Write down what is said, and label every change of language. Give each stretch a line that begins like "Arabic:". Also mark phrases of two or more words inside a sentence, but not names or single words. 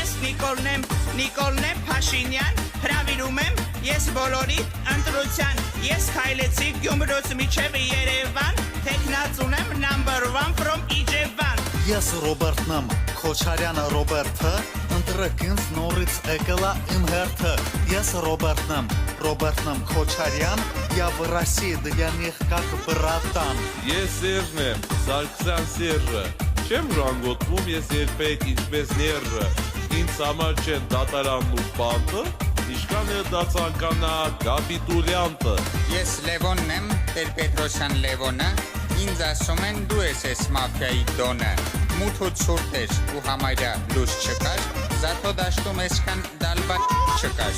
Armenian: Նիկոլն եմ Փաշինյան, հրավիրում եմ ես բոլորիդ ընտրության, ես քայլեցի Գյումրուց միջև Երևան, թեկնածուն եմ
English: number 1 from
Armenian: Իջևան։ Ես Ռոբերտն եմ, Քոչարյանը Ռոբերտը, ընտրեք ինձ նորից եկելա իմ հերթը։ Ես Ռոբերտն եմ, Քոչարյան,
Russian: я в России, да я не как братан։
Armenian: Ես Սերժն եմ, Սարգսյան Սերժը, չեմ ռանգոտվում ես երբեք ինչպես ները, ինձ համար չեն դատարանն ու բանտը, ինչքան է դա ցանկանա կապիտուլյանտը։ Ես Լևոնն եմ, Տեր-Պետրոսյան Լևոնը, ինձ ասում են դու ես մաֆիայի դոնը, մութ ու ցուրտ էր ու համարյա լույս չկար, զաթո դաշտում այսքան դալբա չկար։